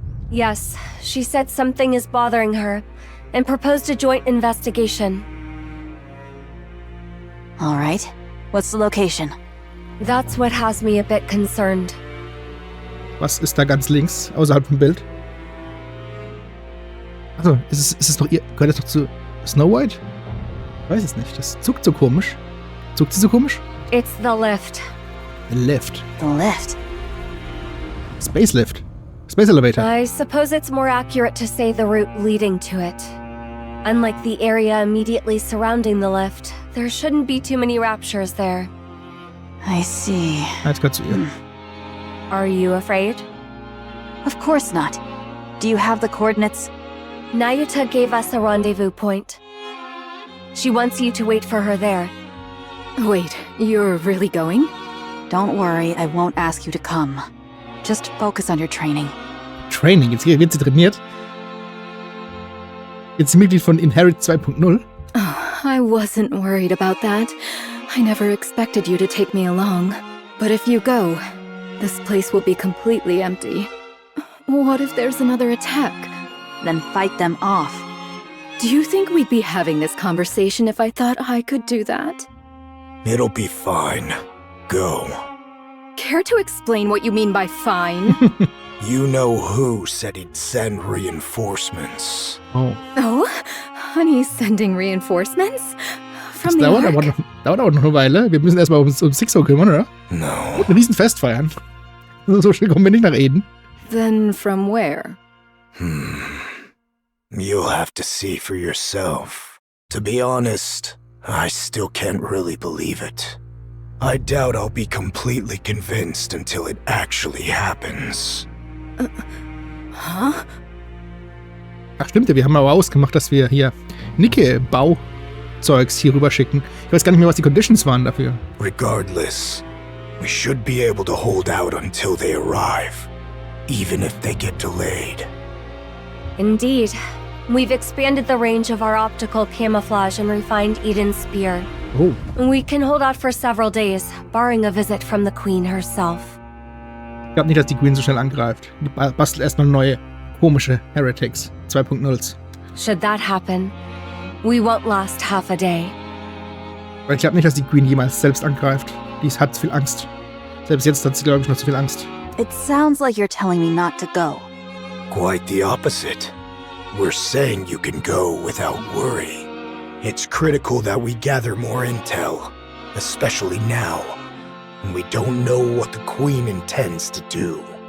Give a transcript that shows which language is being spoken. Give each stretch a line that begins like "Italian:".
English: Yes, she said something is bothering her and proposed a joint investigation. All right. What's the location? That's what has me a bit concerned.
German: Was ist da ganz links, außerhalb vom Bild? Achso, ist es doch ihr. Gehört das doch zu Snow White? Ich weiß es nicht. Das zuckt so komisch. Zuckt sie so komisch?
English: It's the lift. The lift. The lift? Space Lift. Space Elevator. I suppose it's more accurate to say the route leading to it. Unlike the area immediately surrounding the lift, there shouldn't be too many raptures there. I see.
German: Jetzt gehört zu ihr.
English: Are you afraid? Of course not. Do you have the coordinates? Nayuta gave us a rendezvous point. She wants you to wait for her there. Wait, you're really going? Don't worry, I won't ask you to come. Just focus on your training. Training?
German: Jetzt wird sie trainiert? Jetzt ist sie Mitglied von Inherit 2.0?
English: Oh, I wasn't worried about that. I never expected you to take me along. But if you go, this place will be completely empty. What if there's another attack? Then fight them off. Do you think we'd be having this conversation if I thought I could do that? It'll be fine. Go. Care to explain what you mean by fine? You know who said he'd send reinforcements. Oh. Oh? Honey's sending reinforcements?
German: Das dauert aber noch eine Weile. Wir müssen erstmal um Sixo kümmern, oder?
English: No.
German: Und ein Riesenfest feiern. So schnell kommen wir nicht nach Eden.
English: Then from where? You'll have to see for yourself. To be honest, I still can't really believe it. I doubt I'll be completely convinced until it actually happens. Huh?
German: Ach stimmt ja, wir haben aber ausgemacht, dass wir hier Nikke Bauzeugs hier rüber schicken. Ich weiß gar nicht mehr, was die Conditions waren dafür.
English: Regardless, we should be able to hold out until they arrive, even if they get delayed. Indeed. We've expanded the range of our optical camouflage and refined Eden's spear. Oh. We can hold out for several days, barring a visit from the Queen herself.
German: Ich glaube nicht, dass die Queen so schnell angreift. Die bastelt erstmal neue, komische Heretics 2.0s.
English: Should that happen, we won't last half a day.
German: Weil ich glaube nicht, dass die Queen jemals selbst angreift. Die hat zu viel Angst. Selbst jetzt hat sie, glaube ich, noch zu viel Angst.
English: It sounds like you're telling me not to go. Quite the opposite. We're saying you can go without worry. It's critical that we gather more intel, especially now, when we don't know what the Queen intends to do.